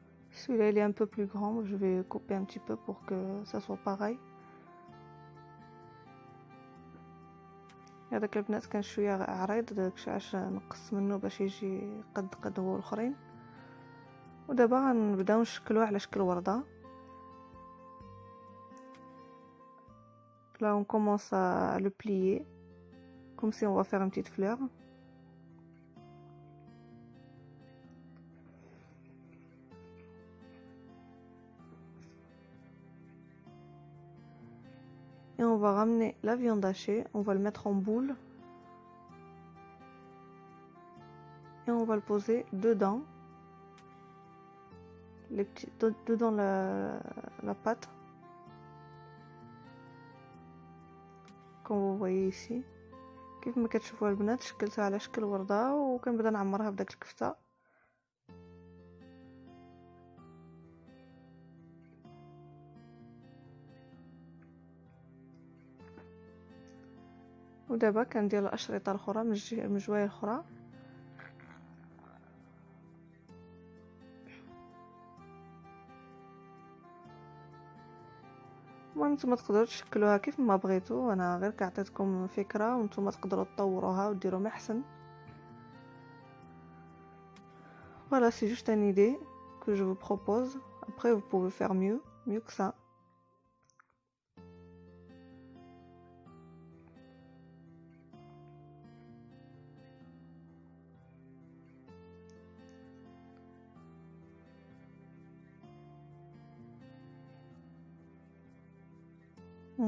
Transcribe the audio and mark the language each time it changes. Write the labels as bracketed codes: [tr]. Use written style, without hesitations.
[fr] Celui-là il est un peu plus grand, je vais couper un petit peu pour que ça soit pareil. [ar] هذاك البنات كان شويه عريض داكشي علاش نقص منه باش يجي قد هو الاخرين. ودابا غنبداو نشكلوه على شكل ورده. [fr] Là on commence à le plier comme si on va faire une petite fleur. Et on va ramener la viande hachée, on va le mettre en boule et on va le poser dedans, dedans la pâte, comme vous voyez ici. [ar] كيف ما كتشوفوا البنات شكلتها على شكل ورده وكنبدا نعمرها بداك الكفته. ودابا كندير الاشرطه الاخرى من الجوايه الاخرى. وانتم تقدروا تشكلوها كيف ما بغيتوا، انا غير كعطيتكم فكره وانتم تقدروا تطوروها وديروا ما احسن. [fr] Voilà, c'est juste une idée que je vous propose. Après vous pouvez faire mieux que ça.